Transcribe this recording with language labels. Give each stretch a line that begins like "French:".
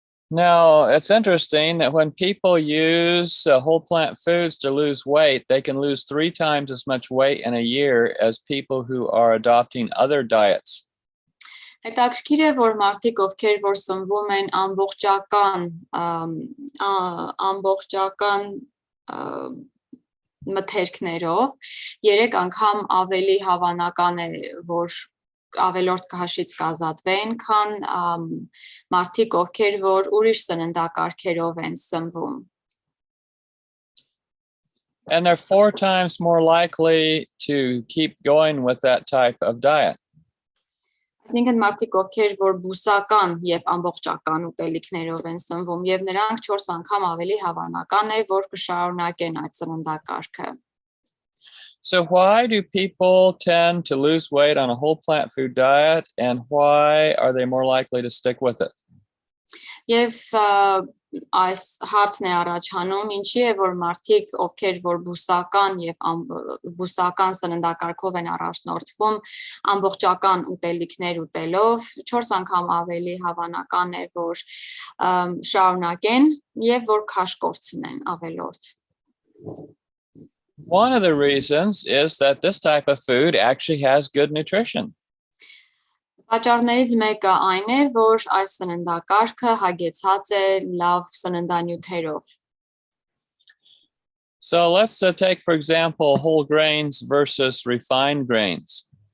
English: Now, it's interesting that when people use whole plant foods to lose weight, they can lose 3 times as much weight in a year as people who are adopting other diets.
Armenian: Հետաքրքիր է, որ մարդիկ, ովքեր որ սնվում են ամբողջական մթերքներով, 3 անգամ ավելի հավանական է, որ ավելորդ քաշից կազատվեն, քան մարդիկ, ովքեր որ ուրիշ սննդակարգերով են սնվում։
English: And they're 4 times more likely to keep going with that type of diet.
Armenian: Այսինքն մարդիկ, ովքեր որ բուսական եւ ամբողջական ուտելիքներով են սնվում, եւ նրանք 4 անգամ ավելի հավանական է, որ կշարունակեն այդ սննդակարգը։
English: So why do people tend to lose weight on a whole plant food diet, and why are they more likely to stick with it?
Armenian: Եվ այս հարցն է առաջանում, ինչի է, որ մարդիկ, ովքեր որ բուսական եւ բուսական սննդակարգով են առաջնորդվում, ամբողջական ուտելիքներ ուտելով, 4 անգամ ավելի հավանական է, որ շարունակեն եւ որ քաշ կորցնեն ավելորդ։
English: One of the reasons is that this type of food actually has good nutrition.
Armenian: Պատճառներից մեկը այն է, որ այս սննդակարգը հագեցած է լավ սննդանյութերով։
English: So let's take, for example, whole grains versus refined grains.